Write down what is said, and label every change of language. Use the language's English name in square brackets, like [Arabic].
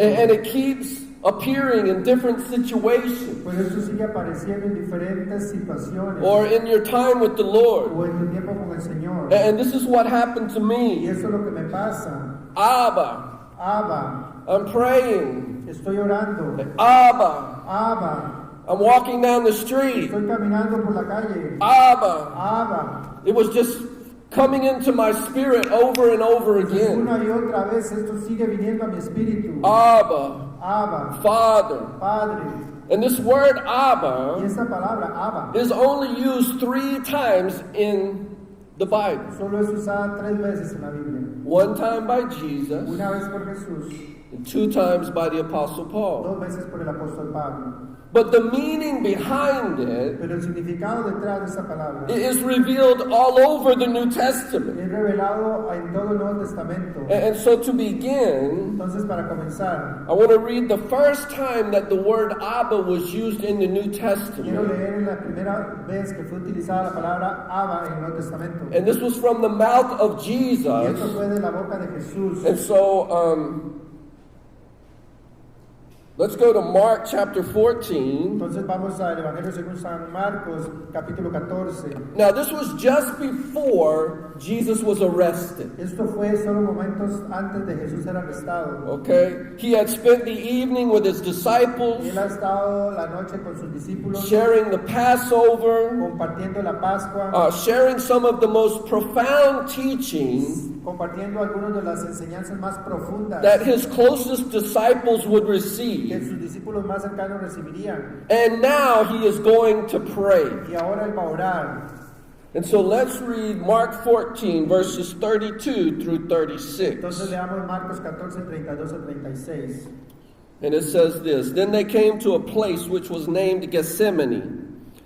[English] and it keeps appearing in different situations [Spanish] Pues esto sigue apareciendo en diferentes situaciones [English] or in your time with the Lord. [Spanish] o en tu tiempo con el Señor. [English] And this is what happened to [Spanish] Y [English] me. [Spanish] eso es lo que me pasa. [English] Abba, [Spanish] Abba, [English] I'm praying. [Spanish] estoy orando. [English] Abba, [Spanish] Abba, [English] I'm walking down the street. [Spanish] estoy caminando por la calle. [English] Abba. [Spanish] Abba. [English] It was just coming into my spirit over and over again. [Spanish] Una y otra vez esto sigue viniendo a mi espíritu. [English] Abba, [Spanish] Abba, [English] Father. [Spanish] Padre. [English] And this word [Spanish] Y [English] Abba [Spanish] esta palabra, Abba, [English] is only used 3 times in the Bible. [Spanish] solo es usada 3 veces en la Biblia. [English] 1 time by Jesus, [Spanish] Una vez por Jesús, [English] and 2 times by the Apostle Paul. [Spanish] 2 veces por el apóstol Pablo. [English] But the meaning behind it [Spanish] Pero el significado detrás de esa palabra [English] is revealed all over the New Testament. [Spanish] es revelado en todo el Nuevo Testamento. [English] And so to begin, [Spanish] Entonces, para comenzar, [English] I want to read the first time that the word Abba was used in the New [Spanish] quiero [English] Testament. [Spanish] leer en la primera vez que fue utilizada la palabra Abba en el Nuevo Testamento. [English] And this was from the mouth of [Spanish] Y esto [English] Jesus. [Spanish] fue de la boca de Jesús. [English] And so, let's go to Mark chapter 14. [Spanish] Entonces vamos al Evangelio según San Marcos, capítulo 14. [English] Now, this was just before Jesus was arrested. [Spanish] Esto fue solo momentos antes de Jesús ser arrestado. [English] Okay? He had spent the evening with his disciples, [Spanish] Él ha estado la noche con sus discípulos, [English] sharing the Passover, [Spanish] compartiendo la Pascua, [English] sharing some of the most profound teachings [Spanish] compartiendo algunas de las enseñanzas más profundas [English] that his closest disciples would [Spanish] que [English] receive. [Spanish] sus discípulos más cercanos recibirían. [English] And now he is going to pray. [Spanish] Y ahora él va a orar. [English] And so let's read Mark 14, verses 32 through 36. [Spanish] Entonces leamos Marcos 14, 32 a 36. [English] And it says this: Then they came to a place which was named Gethsemane.